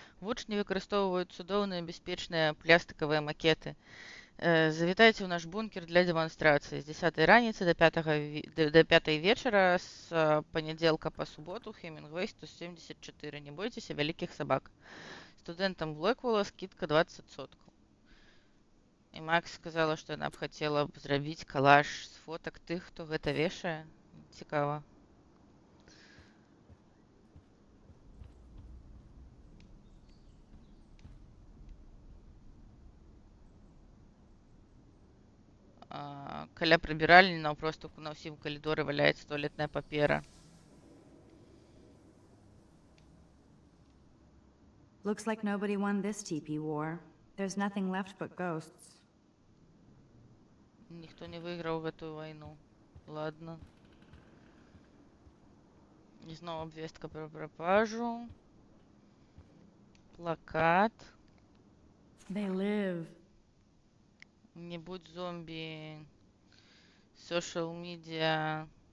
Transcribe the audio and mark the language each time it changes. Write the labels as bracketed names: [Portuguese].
[Belarusian] Вучні выкарыстоўваюць цудоўныя бяспечныя пластыкавыя макеты. Завітайце ў наш бункер для дэманстрацыі з 10 раніцы да 5 вечара з панядзелка па суботу Хемінгвей 174. Не бойцеся вялікіх сабак. Студэнтам Блэквола скидка 20%. І Макс сказала, што яна б хацела б зрабіць калаж з фотак тых, хто гэта вешае. Цікава. Каля прыбіральні наўпрост на ўсім калідоры валяецца туалетная папера. [English] Looks like nobody won this TP war. There's nothing left but ghosts. [Belarusian] Ніхто не выйграў гэтую вайну. Ладно. І зноў абвестка пра прапажу. Плакат. [English] They live. [Belarusian] Не будь зомбі. [English] Social media.